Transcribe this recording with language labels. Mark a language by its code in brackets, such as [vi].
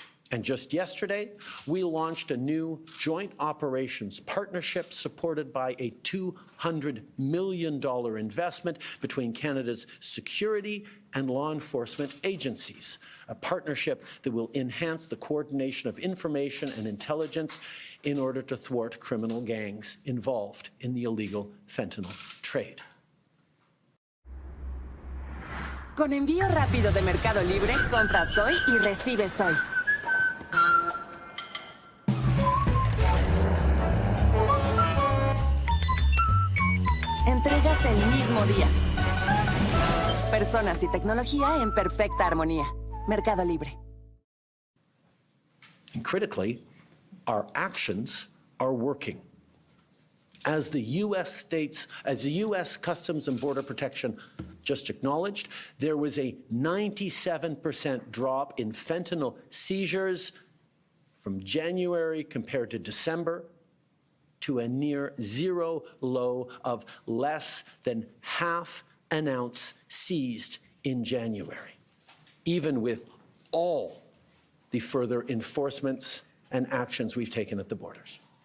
[en] And just yesterday, we launched a new joint operations partnership supported by a $200 million investment between Canada's security and law enforcement agencies, a partnership that will enhance the coordination of information and intelligence in order to thwart criminal gangs involved in the illegal fentanyl trade. [es] Con envío rápido de Mercado Libre, compras hoy y recibes hoy. Entregas el mismo día. Personas y tecnología en perfecta armonía. Mercado Libre. [en] And critically, our actions are working. As the U.S. Customs and Border Protection just acknowledged, there was a 97% drop in fentanyl seizures from January compared to December, to a near zero low of less than half an ounce seized in January, even with all the further enforcements and actions we've taken at the borders.